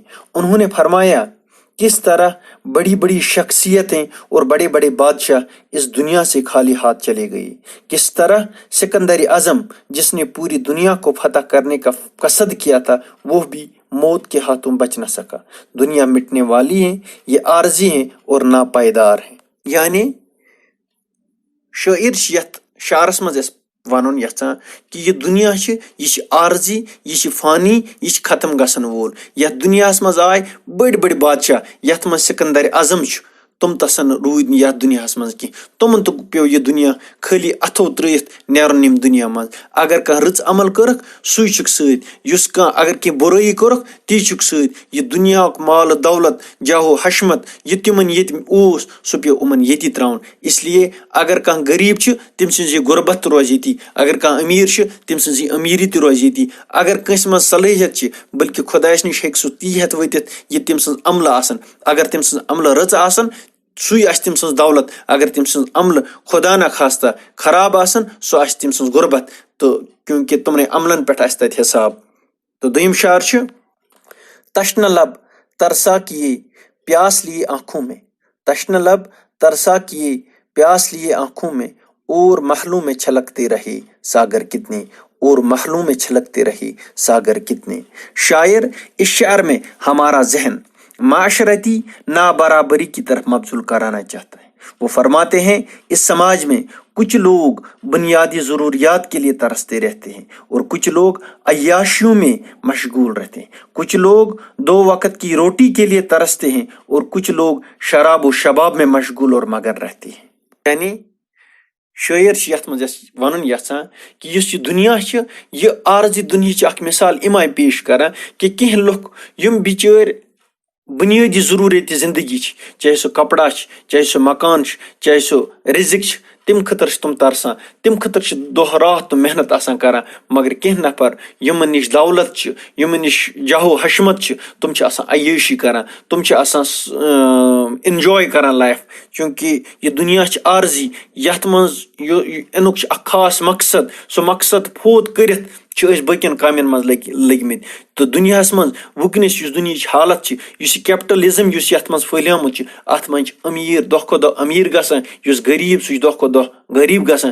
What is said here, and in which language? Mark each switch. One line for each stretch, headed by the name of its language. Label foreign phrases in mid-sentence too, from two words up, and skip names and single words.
Urdu: انہوں نے فرمایا کس طرح بڑی بڑی شخصیتیں اور بڑے بڑے بادشاہ اس دنیا سے خالی ہاتھ چلے گئے، کس طرح سکندر اعظم جس نے پوری دنیا کو فتح کرنے کا قصد کیا تھا وہ بھی موت کے ہاتھوں بچ نہ سکا۔ دنیا مٹنے والی ہے، یہ عارضی ہے اور ناپائیدار ہے۔
Kashmiri: یعنی شاعر یتھ شعرس مز ونن یژھان کہ یہ دنیا یہ عارضی، یہ فانی، یہ ختم گژھن وول۔ یتھ دنیاس مز آئے بڑی بڑی بادشاہ، یتھ مز سکندر اعظم تم تسن روٗدۍ نہٕ یتھ دنیاہس منٛز کینٛہہ، تمن تہِ پیو یہ دنیا خالی اتھو ترٲیِتھ نیرُن ییٚمہِ دنیا منٛز۔ اگر کانٛہہ رٕژ عمل کٔرٕکھ سُے چھُکھ سۭتۍ، یُس کانٛہہ اگر کینٛہہ بُرٲیی کوٚرُکھ تی چھُکھ سۭتۍ۔ یہ دنیاہُک مال دولت، جاہو حشمت یہ تمن ییٚتہِ اوس سُہ پیو یِمن ییٚتی تراوُن۔ اس لیے اگر کانٛہہ غریب چھُ تٔمۍ سٕنٛز یہِ غربت تہِ روزِ ییٚتی، اگر کانٛہہ أمیٖر چھُ تٔمۍ سٕنٛز یہِ أمیٖری تہِ روزِ ییٚتی۔ اگر کٲنٛسہِ منٛز صلٲحیت چھِ بلکہ خۄدایس نِش ہیٚکہِ سُہ تی ہٮ۪تھ ؤتِتھ یہِ تٔمۍ سٕنٛز عملہٕ آسن۔ اگر تٔمۍ سٕنٛز عملہٕ رٕژ آسن سُے آسہِ تٔمۍ سٕنٛز دولت، اگر تٔمۍ سٕنٛز عملہٕ خدا نخواستہ خراب آسن سُہ آسہِ تٔمۍ سٕنٛز غربت، تہٕ کیونکہ تمنے عملن پٮ۪ٹھ آسہِ تتہِ حساب۔ تو دوٚیِم شعر چھُ:
Urdu: تشنہ لب ترسا کیے پیاس لیے آنکھوں میں، تشنہ لب ترسا کیے پیاس لیے آنکھوں میں، اور محلوں میں چھلکتے رہے ساگر کتنے، اور محلوں میں چھلکتے رہے ساگر کتنے۔ شاعر اس شعر میں ہمارا ذہن معاشرتی نابرابری کی طرف مبذول کرانا چاہتا ہے۔ وہ فرماتے ہیں اس سماج میں کچھ لوگ بنیادی ضروریات کے لیے ترستے رہتے ہیں اور کچھ لوگ عیاشیوں میں مشغول رہتے ہیں، کچھ لوگ 2 وقت کی روٹی کے لیے ترستے ہیں اور کچھ لوگ شراب و شباب میں مشغول اور مگن رہتے ہیں۔
Kashmiri: یعنی شاعر یتھ مز ونن یژھان کہ یس یہ دنیا یہ عارضی دنیا اخ مثال ام آئی پیش کران کہ کینٛہہ لُکھ یم بچٲرۍ بنیٲدی ضروٗریات زندگی چاہے سُہ کپڑا چاہے سُہ مکان چاہے سُہ رزق تم خٲطرٕ چھِ تم ترسان، تم خٲطرٕ چھِ دۄہ رات تم محنت آسان کران۔ مگر کینٛہہ نفر یمن نش دولت چھِ، یمن نش جاہو حشمت چھِ، تم چھِ آسان عیٲشی کران، تم چھِ آسان انجوے کران لائف، چونکہ یہ دنیا چھِ عارضی یتھ منٛز انُک چھُ اکھ خاص مقصد، سُہ مقصد فوت کٔرِتھ چھِ أسۍ باقین کامین منٛز لٔگمٕتۍ۔ تہٕ دُنیاہس منٛز وٕنکیٚنس یُس دُنیاہٕچ حالت چھِ، یُس یہِ کیپٹلزم یُس یتھ منٛز پھٔہلیومُت چھُ، اتھ منٛز چھِ أمیٖر دۄہ کھۄتہٕ دۄہ أمیٖر گژھان، یُس غریٖب سُہ چھُ دۄہ کھۄتہٕ دۄہ غریٖب گژھان۔